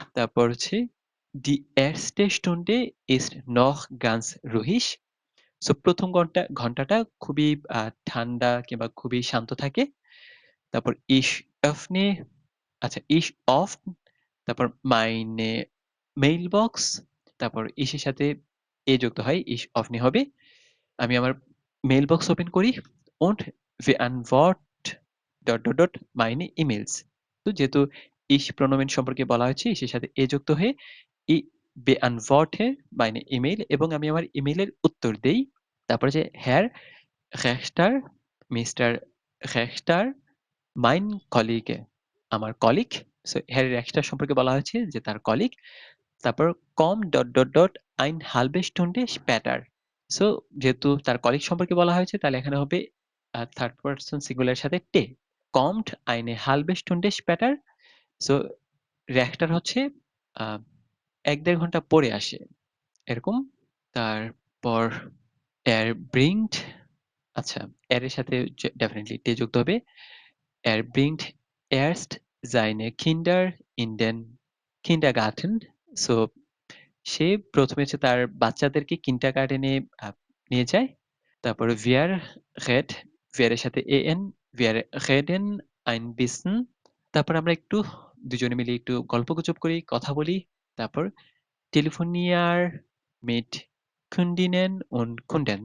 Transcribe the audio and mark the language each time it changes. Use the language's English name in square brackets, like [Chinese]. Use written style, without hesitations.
[German] তারপর হচ্ছে Die erste Stunde ist noch ganz ruhig. [Bangla] So ১ম ঘন্টাটা খুবই ঠান্ডা কিংবা খুবই শান্ত থাকে। তারপর Ich öffne আচ্ছা Ich offen তারপর [German] meine Mailbox [Bangla] তারপর ich এর সাথে এ যুক্ত হয় Ich offne হবে। আমি আমার মেইল বক্স ওপেন করি [German] und beantworte ... meine E-Mails. [Bangla] তো যেহেতু ich প্রোনোমেন সম্পর্কে বলা হয়েছে ইসের সাথে এ যুক্ত হয়ে [German] ich beantworte meine E-Mail [Bangla] এবং আমি আমার ইমেইলের উত্তর দেই। তারপরে যে Herr Richter, mister Richter, mein Kollege, আমার কলিগ। সো Herr Richter সম্পর্কে বলা হয়েছে যে তার কলিগ। তারপর কম ... [German] ein halbe Stunde später. [Bangla] So যেহেতু তার কলিগ সম্পর্কে বলা হয়েছে তাহলে এখানে হবে থার্ড পারসন সিঙ্গুলার সাথে টে। [German] kommt eine halbe Stunde später. [Bangla] So Richter হচ্ছে আ ১-১.৫ ঘন্টা পরে আসে। এরকম। তারপর [German] er bringt [Bangla] আচ্ছা, এর সাথে ডেফিনিটলি টে যুক্ত হবে। [German] Er bringt erst seine Kinder in den Kindergarten. [Bangla] So সে ১ম এ হচ্ছে তার বাচ্চাদেরকে কিন্ডারগার্টেনে আ নিয়ে যায়। [German] তারপরে wir wir এর সাথে en, wir reden ein bisschen. [Bangla] তারপর আমরা একটু দুজনে মিলে একটু গল্পগুজব করি, কথা বলি। [German] তারপর telefoniere mit Kundinnen und Kunden.